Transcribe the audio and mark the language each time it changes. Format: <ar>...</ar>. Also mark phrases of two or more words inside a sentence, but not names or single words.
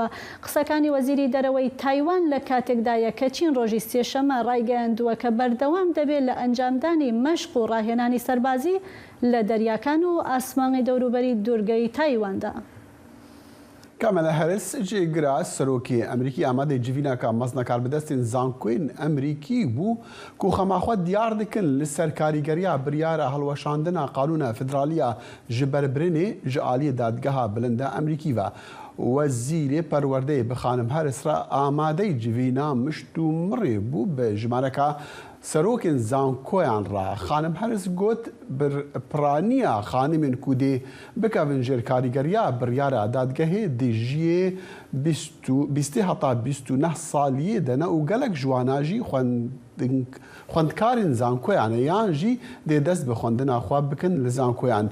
<ckb>قسەکانی وەزیری دەرەوەی تایوان لە کاتێکدایە کە چین ڕۆژی سێشەمە ڕایگەیاندووە کە بەردەوام دەبێت لە ئەنجامدانی مەشق و ڕاهێنانی سەربازی لە دەریاکان و ئاسمانی دەوروبەری دوورگەی تایواندا.</ckb> <ku>کامەلا هەرس جێگرا سەرۆکی ئەمریکی ئامادەی جیڤینەکە مەزنە کاربدەستین زانکۆین ئەمریکی بوو کو خەماخوا دیار دکن لەسەر کاریگەریە بریارە هەڵوەشاندنە قانونە فدرالیە ji berbirinê ji aliyê dadgeha bilind a Emerîkî ve Wezîrê Perwerdeyê bi Xanim Harris re amadeyî civîna mişt û mirê bû bi jimareka serokên zankoyan re. Xanim Harris got piraniya xanimên ku dê bikevin jêr karîgeriya biryara dadgehê dê jiyê 20 heta 29 saliyê de ne û gelek ciwana jî xwendekarên zankoyan yan jî dê dest bi xwendina xwe bikin li zankoyan.</ku>